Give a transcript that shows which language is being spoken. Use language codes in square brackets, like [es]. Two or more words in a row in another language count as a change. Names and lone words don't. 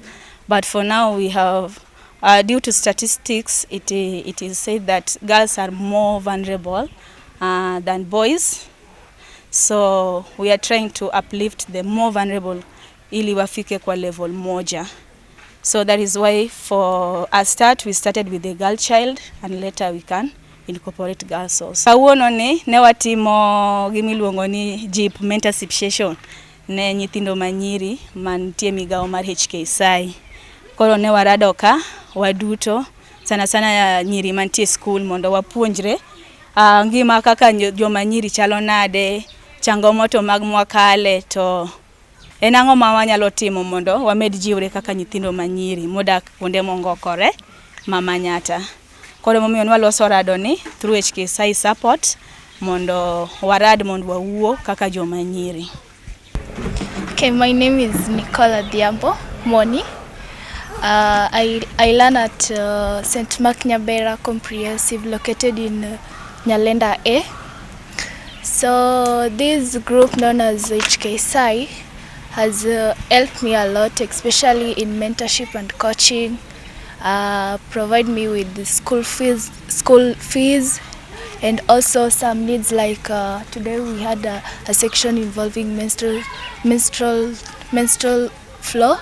[en] But for now we have, due to statistics, it is said that girls are more vulnerable than boys. So we are trying to uplift the more vulnerable [sw] ili wafike kwa level moja. [en] So that is why for a start we started with the girl child, and later we can incorporate girls also. [luo] Kawuono ne watimo gimiluongo ni JIP mentorship session ne nyithindo manyiri mantie migao mar HKSI. Koro ne warado ka waduto sana nyiri mantie school mondo wapuonjre ngima kaka joma nyiri chalo nade, changamoto mag mwakale, to en ang'o ma wanyalo timo mondo wamed jiwre kaka nyithindo manyiri modak kuonde mongokore ma Manyata. Koro momiyo waloso rado ni [en] through HKSI support [luo] mondo warad mondo wawuo kaka joma nyiri. [en] Okay, my name is Nicola Diambo Moni. I learn at St. Mark Nyabera Comprehensive located in Nyalenda A. So this group known as HKSI has helped me a lot, especially in mentorship and coaching, provide me with the school fees, and also some needs like today we had a section involving menstrual flow.